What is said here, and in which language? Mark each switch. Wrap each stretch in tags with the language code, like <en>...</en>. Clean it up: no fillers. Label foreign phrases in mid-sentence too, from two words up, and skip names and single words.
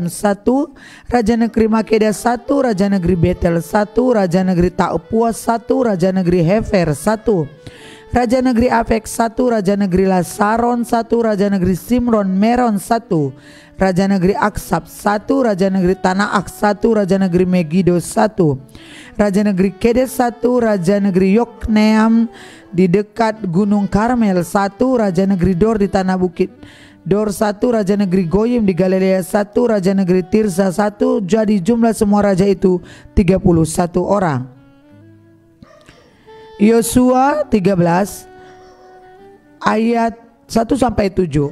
<id>1, raja negeri Makeda 1, raja negeri Betel 1, raja negeri Taupua 1, raja negeri Hefer 1, raja negeri Afek 1, raja negeri Lasaron 1, raja negeri Simron Meron 1, raja negeri Aksab 1, raja negeri Tanaak 1, raja negeri Megido 1, raja negeri Kedes 1, raja negeri Yokneam di dekat Gunung Karmel 1, raja negeri Dor di tanah bukit Dor 1, raja negeri Goyim di Galilea 1, raja negeri Tirsa 1. Jadi jumlah semua raja itu 31 orang. Yosua 13 ayat 1 sampai 7.</id>